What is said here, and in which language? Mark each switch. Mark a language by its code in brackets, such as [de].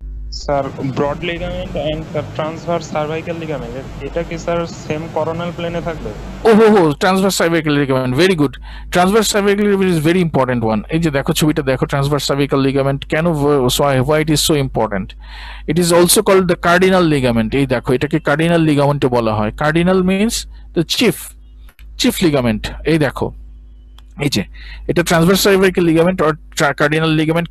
[bn] Sir, broad ligament and transverse cervical ligament, এটা কি sir same coronal plane এ থাকবে? [en] Transverse cervical ligament, very good. Transverse cervical ligament is very important one. [bn] এই যে দেখো ছবিটা দেখো, transverse cervical ligament কেন, [en] why it is so important? It is also called the cardinal ligament. [bn] এই দেখো, এটাকে cardinal ligament বলা হয়. [en] Cardinal means the chief ligament. [bn] এই দেখো, এই যে এটা transverse cervical ligament or cardinal ligament.